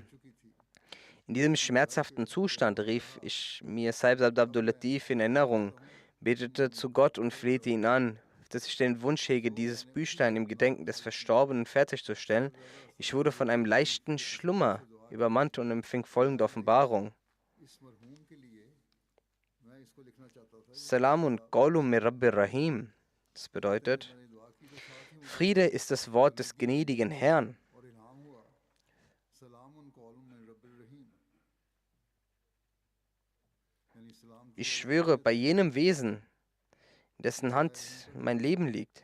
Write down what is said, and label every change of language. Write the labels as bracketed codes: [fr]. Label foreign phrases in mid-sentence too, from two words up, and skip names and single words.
[de] In diesem schmerzhaften Zustand rief ich mir Saib Abdul Latif in Erinnerung, betete zu Gott und flehte ihn an, dass ich den Wunsch hege, dieses Büchlein im Gedenken des Verstorbenen fertigzustellen. Ich wurde von einem leichten Schlummer übermannt und empfing folgende Offenbarung. [ar] سلام قولا من رب رحيم. [de] Das bedeutet, Friede ist das Wort des gnädigen Herrn. Ich schwöre bei jenem Wesen, in dessen Hand mein Leben liegt.